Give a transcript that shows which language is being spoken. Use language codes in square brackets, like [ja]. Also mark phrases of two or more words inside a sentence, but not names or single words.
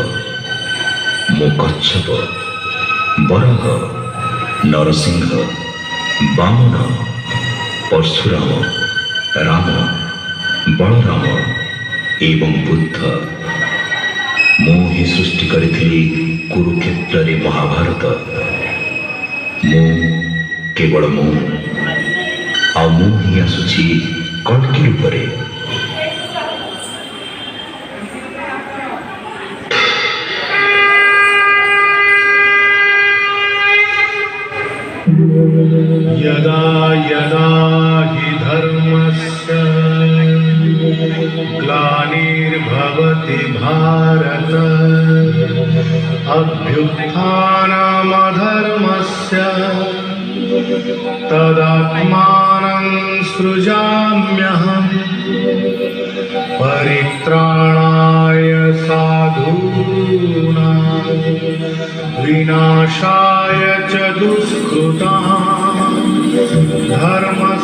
[or] ମୁଁ କଚ୍ଛପ, ବରାହ, ନରସିଂହ, ବାମନ, ପରଶୁରାମ, ରାମ, ବଳରାମ ଏବଂ ବୁଦ୍ଧ। ମୁଁ ହିଁ ସୃଷ୍ଟି କରିଥିଲି କୁରୁକ୍ଷେତ୍ରରେ ମହାଭାରତ। ମୁଁ କେବଳ ମୁଁ, ଆଉ ମୁଁ ହିଁ ଆସୁଛି କଳ୍କି ରୂପରେ। [sa] यदा यदा हि धर्मस्य ग्लानिर्भवति भारत अभ्युत्थानमधर्मस्य तदात्मानं सृजाम्यहम् परित्राणाय साधूनां विनाशाय च दुष्कृतां धर्म